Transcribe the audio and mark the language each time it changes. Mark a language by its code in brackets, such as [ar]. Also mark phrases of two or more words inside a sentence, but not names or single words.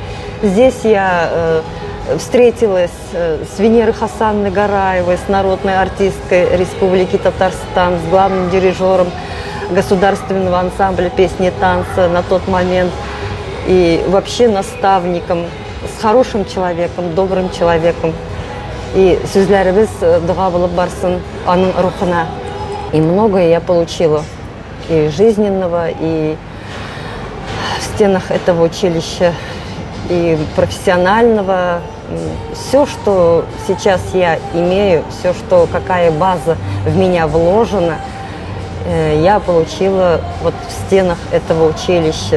[ru] Здесь я встретилась с Венерой Хасановной Гараевой, с народной артисткой Республики Татарстан, с главным дирижером государственного ансамбля песни и танца на тот момент. И вообще наставником, с хорошим человеком, добрым человеком. [tt] И сүзләребез дуга булып барсын аның рухына. [ru] И многое я получила. И жизненного, и в стенах этого училища, и профессионального. Все, что сейчас я имею, все, что какая база в меня вложена, я получила вот в стенах этого училища.